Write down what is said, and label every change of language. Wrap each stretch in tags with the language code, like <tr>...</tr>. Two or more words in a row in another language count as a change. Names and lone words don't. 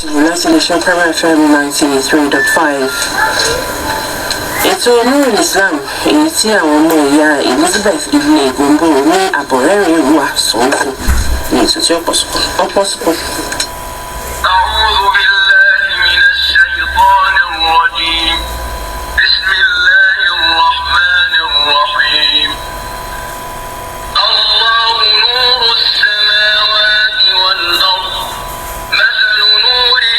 <yo>láti lè ṣe Kara FM 93.5. Ètò Nurul Islam èyí tí àwọn ọmọ ìyá Elizabeth ilé ìgbòǹgbò ní àbọ̀rẹ́rìn ìlú àsọ̀ǹkù ní ètò tí ọ̀pọ̀ sùpọ̀.</yo> <ar>أعوذ بالله من الشيطان الرجيم بسم الله الرحمن الرحيم الله نور السماوات والأرض مثل نوره</ar>